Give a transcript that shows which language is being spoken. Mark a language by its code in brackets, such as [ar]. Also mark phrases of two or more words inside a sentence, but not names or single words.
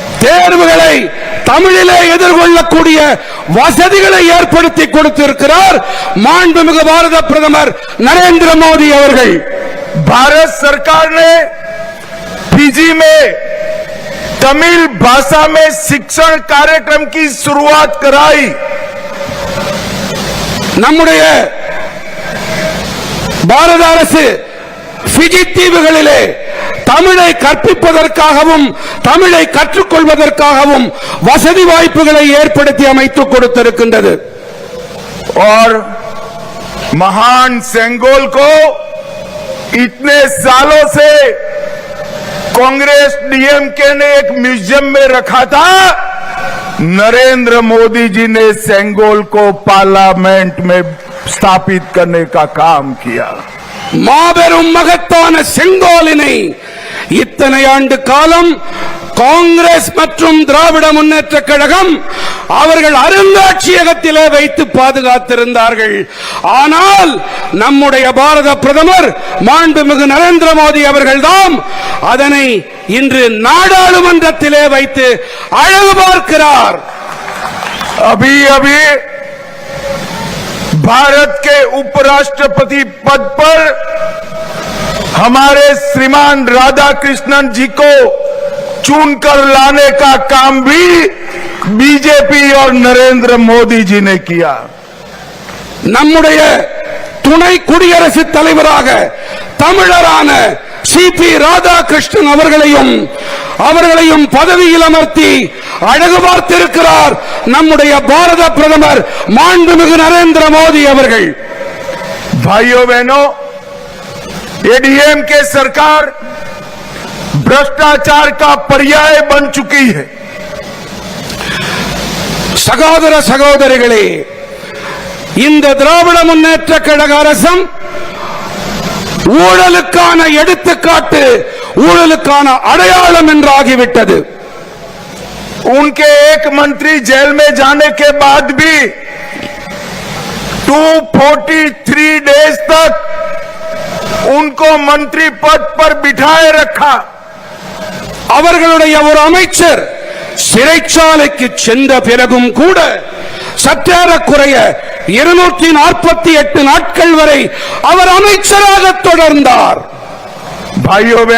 [ta] தேர்வுகளை தமிழிலே எதிர்கொள்ளக்கூடிய வசதிகளை ஏற்படுத்தி கொடுத்திருக்கிறார் மாண்புமிகு பாரத பிரதமர் नरेंद्र मोदी அவர்கள்। [hi] भारत सरकार ने फिजी में तमिल भाषा में शिक्षण कार्यक्रम की शुरुआत कराई। [ta] நம்முடைய பாரத அரசு பிஜி தீவுகளிலே தமிழை கற்பிப்பதற்காகவும் தமிழை கற்றுக்கொள்வதற்காகவும் வசதி வாய்ப்புகளை ஏற்படுத்தி அமைத்து கொடுத்திருக்கின்றது। [hi] और महान सेंगोल को इतने सालों से कांग्रेस डीएमके ने एक म्यूजियम में रखा था, नरेंद्र मोदी जी ने सेंगोल को पार्लियामेंट में स्थापित करने का काम किया। [ta] மாபெரும் மகத்தான செங்கோலினை இத்தனை ஆண்டு காலம் காங்கிரஸ் மற்றும் திராவிட முன்னேற்ற கழகம் அவர்கள் அருங்காட்சியகத்திலே வைத்து பாதுகாத்திருந்தார்கள்। ஆனால் நம்முடைய பாரத பிரதமர் மாண்புமிகு நரேந்திர மோடி அவர்கள்தான் அதனை இன்று நாடாளுமன்றத்திலே வைத்து அழகு பார்க்கிறார்। [hi] अभी अभी भारत के उपराष्ट्रपति पद पर हमारे श्रीमान राधा कृष्णन जी को चुनकर लाने का काम भी बीजेपी और नरेंद्र मोदी जी ने किया। [ta] நம்முடைய துணை குடியரசுத் தலைவராக தமிழரான சிபி ராதாகிருஷ்ணன் அவர்களையும் பதவியில் அமர்த்தி அழகு பார்த்திருக்கிறார் நம்முடைய பாரத பிரதமர் மாண்புமிகு நரேந்திர மோடி அவர்கள்। [hi] भाइयों बहनों, एडीएमके सरकार भ्रष्टाचार का पर्याय बन चुकी है। [ta] சகோதர சகோதரிகளே, இந்த திராவிட முன்னேற்ற கழக அரசும் ஊழலுக்கான எடுத்துக்காட்டு, ஊழலுக்கான அடையாளம் என்றாகிவிட்டது। [hi] उनके एक मंत्री जेल में जाने के बाद भी 243 डेज तक उनको मंत्री पद पर बिठाए रखा। [ta] அவர்களுடைய ஒரு அமைச்சர் சிறைச்சாலைக்கு சென்ற பிறகும் கூட சற்றேறக்குறைய 248 நாட்கள் வரை அவர் அமைச்சராக தொடர்ந்தார்। [hi] भाइयों